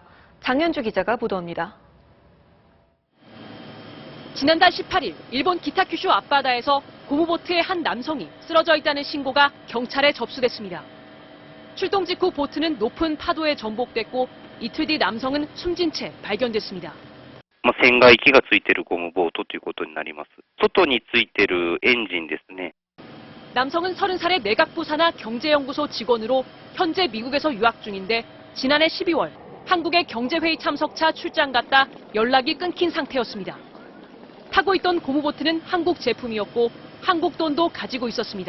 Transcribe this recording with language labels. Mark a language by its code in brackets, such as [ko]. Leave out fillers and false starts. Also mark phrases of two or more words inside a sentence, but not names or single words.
[ko] 장현주 기자가 보도합니다. 지난달 18일 일본 기타큐슈 앞바다에서 고무보트의 한 남성이 쓰러져 있다는 신고가 경찰에 접수됐습니다. 출동 직후 보트는 높은 파도에 전복됐고 이틀 뒤 남성은 숨진 채 발견됐습니다. [ja] 船外機がついているゴムボートということになります。外についているエンジンですね。 [ko] 남성은 30살의 내각부산하 경제연구소 직원으로 현재 미국에서 유학 중인데 지난해 12월 한국의 경제회의 참석차 출장 갔다 연락이 끊긴 상태였습니다. 타고 있던 고무보트는 한국 제품이었고 한국 돈도 가지고 있었습니다.